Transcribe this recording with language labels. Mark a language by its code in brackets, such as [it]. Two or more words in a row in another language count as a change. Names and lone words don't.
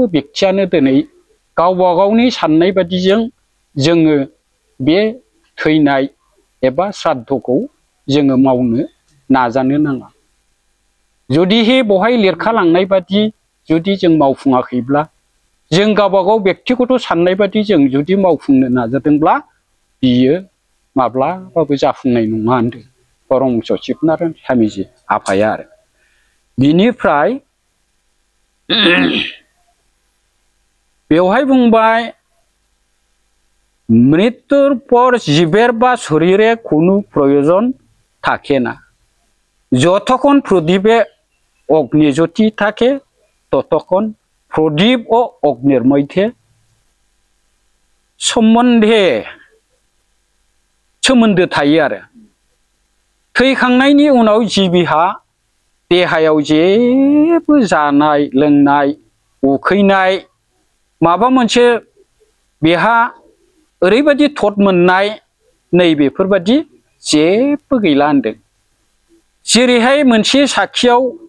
[brx] व्यक्तियानो दिनै गावबा गावनि साननाय बादिजों जोङो बे थैनाय एबा श्राद्धखौ जोङो मावनो नाजानो नाङा जुदिहे बहाय लिरखालांनाय बादि जुदि जों मावफुङाखैब्ला जों गावबा गाव व्यक्तिगत साननाय बादि जों जुदि मावफुंनो नाजादोंब्ला बियो माब्लाबाबो जाफुंनाय नङा होनदों परमहंस शिबनारायण स्वामीजी आफाया आरो बिनिफ्राय बेवहाय बुंबाय [bn] মৃত্যুর পর জীবের বা শরীরে কোনো প্রয়োজন থাকে না যতক্ষণ প্রদীপে অগ্নিজ্যোতি থাকে ততক্ষণ প্রদীপ ও অগ্নির মধ্যে [brx] सोमोन्दो थायो आरो थैखांनायनि उनाव जिबिहा देहायाव जेबो जानाय लोंनाय उखैनाय माबा मोनसे बेहा ओरैबायदि थट मोननाय नैबेफोरबायदि जेबो गैला होनदों जेरैहाय मोनसे साखियाव